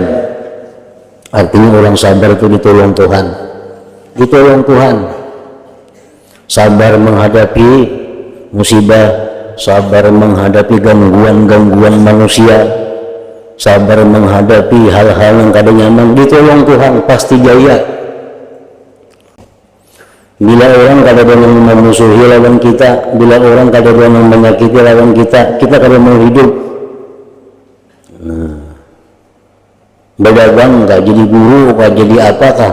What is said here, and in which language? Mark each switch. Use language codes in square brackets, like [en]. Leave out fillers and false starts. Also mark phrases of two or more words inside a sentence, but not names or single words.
[id] Artinya orang sabar itu ditolong Tuhan. Ditolong Tuhan. Sabar menghadapi musibah, sabar menghadapi gangguan-gangguan manusia, sabar menghadapi hal-hal yang kada nyaman, ditolong Tuhan, pasti jaya. Bila orang kada yang memusuhi lawan kita, bila orang kada yang menyakiti lawan kita, kita kada mau hidup. Berdagang tak jadi guru, tak jadi apakah?